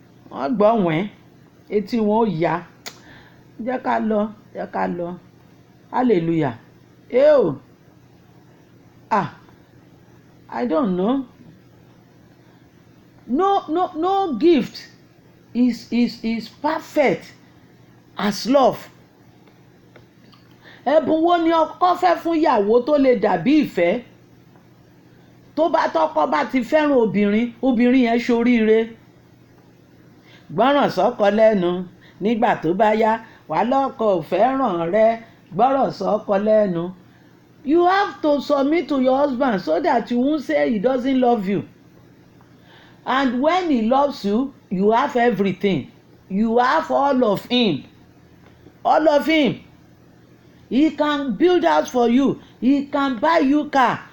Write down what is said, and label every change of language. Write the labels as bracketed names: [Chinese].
[Yoruba] Wọ́n gbọ́ wẹ́n. Etí wọn ó yá. Jẹ́ ká lọ. Hallelujah. Ew. [English] I don't know. No gift is perfect as love. [Yoruba] Ẹ̀bùn wo ni ọkọ fẹ́ fún ìyàwó tó lè dàbí ìfẹ́? Tọ́kọ bá ti fẹ́ràn obìnrin yẹn ṣoríire. Gbọ́ràn sọ́kọ lẹ́nu nígbà tó bá yá, wà lọ́kọ ò fẹ́ràn rẹ, gbọ́ràn sọ́kọ lẹ́nu. [English] You have to submit to your husband so that you won't say he doesn't love you. And when he loves you, you have everything. You have all of him. All of him. He can build house for you. He can buy you car.